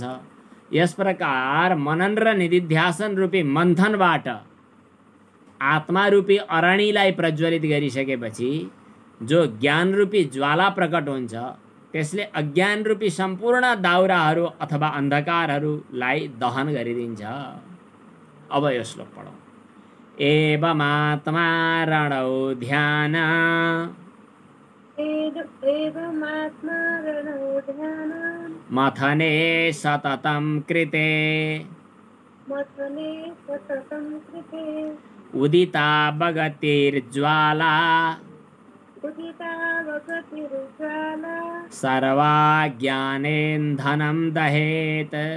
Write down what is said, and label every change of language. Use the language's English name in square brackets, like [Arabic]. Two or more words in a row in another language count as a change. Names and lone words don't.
[Nepali] यस प्रकार मनन र निधिध्यासन रूपी मन्थनबाट आत्मा रूपी अरणीलाई प्रज्वलित गरिसकेपछि जो ज्ञान रूपी ज्वाला प्रकट हुन्छ, त्यसले अज्ञान रूपी सम्पूर्ण दाउराहरू अथवा अन्धकारहरूलाई दहन गरिदिन्छ। अब यो श्लोक पढौँ। [Sanskrit] एवमात्मा रणौ ध्यान मथने सततं कृते उदिता भगतिर्ज्वाला सर्वा ज्ञानेन्धनं दहेत्।